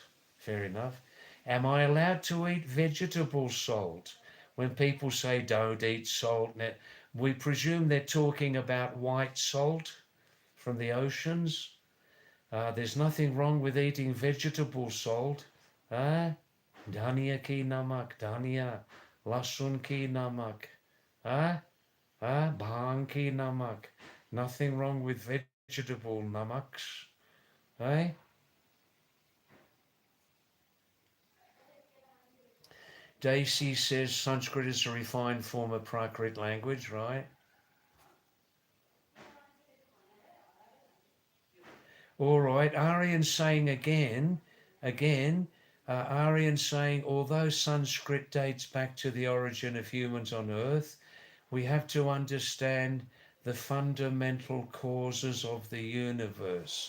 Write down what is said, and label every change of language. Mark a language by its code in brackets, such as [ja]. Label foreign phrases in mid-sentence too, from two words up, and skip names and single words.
[en] Fair enough. Am I allowed to eat vegetable salt? When people say don't eat salt, we presume they're talking about white salt from the oceans. There's nothing wrong with eating vegetable salt. [hi] धनिया की नमक, धनिया, लसुन की नमक, भांग की नमक. [en] Nothing wrong with vegetable namaks. Eh? Daisy says Sanskrit is a refined form of Prakrit language, right? All right, Aryan's saying again, Aryan's saying, although Sanskrit dates back to the origin of humans on Earth, we have to understand the fundamental causes of the universe.